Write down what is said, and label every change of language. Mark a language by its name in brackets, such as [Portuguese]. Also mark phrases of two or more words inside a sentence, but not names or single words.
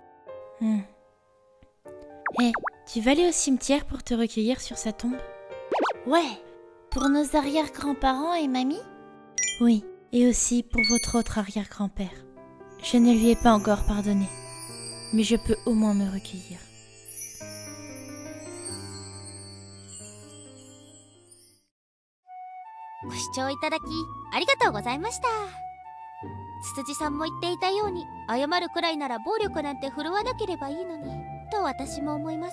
[French] Hé, tu vas aller au cimetière pour te recueillir sur sa tombe? Ouais, pour nos arrière-grands-parents et mamie? Oui, et aussi pour votre autre arrière-grand-père. Je ne lui ai pas encore pardonné, mais je peux au moins me recueillir. [Japanese] ご視聴いただきありがとうございました。つつじさんも言っていたように、謝るくらいなら暴力なんて振るわなければいいのにと私も思います。